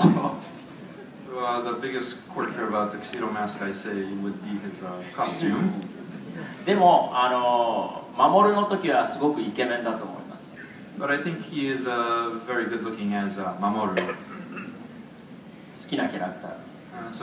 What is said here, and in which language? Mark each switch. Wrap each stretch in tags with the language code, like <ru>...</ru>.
<en>The biggest quirk about Tuxedo Mask, I say, would be his costume.</en> <ja>でも守の時はすごくイケメンだと思います。</ja> <en>But I think he is very good looking as Mamoru.</en> <ja>好きなキャラクターです。</ja>